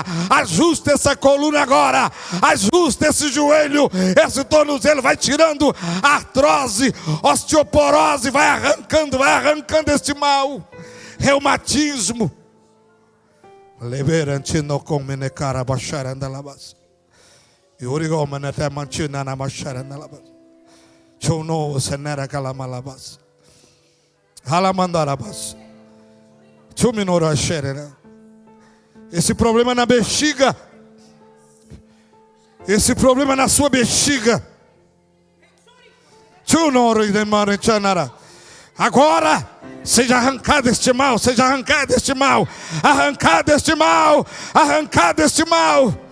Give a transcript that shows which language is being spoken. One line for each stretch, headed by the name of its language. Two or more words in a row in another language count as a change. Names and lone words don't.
Portuguese: Ajusta essa coluna agora. Ajusta esse joelho, esse tornozelo. Vai tirando a artrose, osteoporose. Vai arrancando este mal. Reumatismo. Liberantino come cara basharanda labas. Yurigo manata manchina na basharanda labas. Chono senera kalamalabas. Halamandarabas. Chuminora sherena. esse problema na bexiga, esse problema na sua bexiga. Agora, seja arrancado este mal, seja arrancado este mal, arrancado este mal, arrancado este mal.